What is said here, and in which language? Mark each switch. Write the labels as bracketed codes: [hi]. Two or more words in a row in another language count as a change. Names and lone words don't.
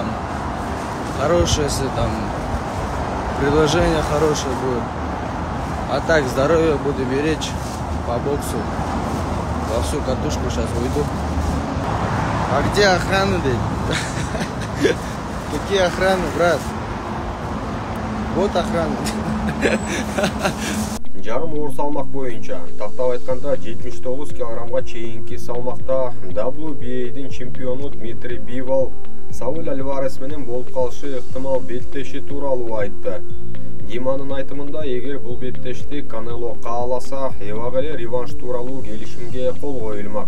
[ru] Хорошее, если там предложение хорошее будет. А так, здоровье буду беречь по боксу. Во всю катушку сейчас уйду. А где охрана, блядь? Какие охраны, брат? Вот охрана. [ky] Жарым оор салмак боюнча, тактап айтканда 79 килограммга чейинки салмакта WBA'дин чемпиону Дмитрий Бивол Сауль Альварес менен болуп калышы ыктымал беттеши тууралуу айтты. Диманын айтымында, эгер бул беттешти Канело кааласа, эбак эле реванш тууралуу келишимге кол коюлмак.